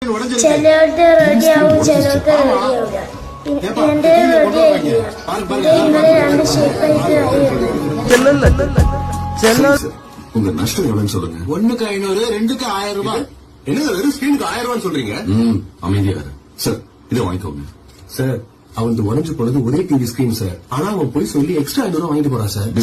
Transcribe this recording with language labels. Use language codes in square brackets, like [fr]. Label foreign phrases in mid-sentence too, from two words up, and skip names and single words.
[ml] ചിലവരുടെ റെഡിയാവും ചിലവർക്ക് റെഡിയാവില്ല. എന്റെ റെഡിയായില്ല. എന്റെ ഇന്നലെ 2 ഷേപ്പായിട്ട് [ta] உங்க நஷ்டம் எவ்வளவுன்னு சொல்லுங்க. 1க்கு 500, 2க்கு 1000 ரூபாய். என்ன வெறும் ஸ்கிரீனுக்கு 1000 ரூபான்னு சொல்றீங்க? அமைதியா சார், இதை வாங்கிக்கோங்க சார். அவன் உடஞ்சு போனது ஒரே [en] TV screen [ta] சார். ஆனா அவன் போய் சொல்லி எக்ஸ்ட்ரா 500 ரூபாய் வாங்கிட்டு போறான் சார்.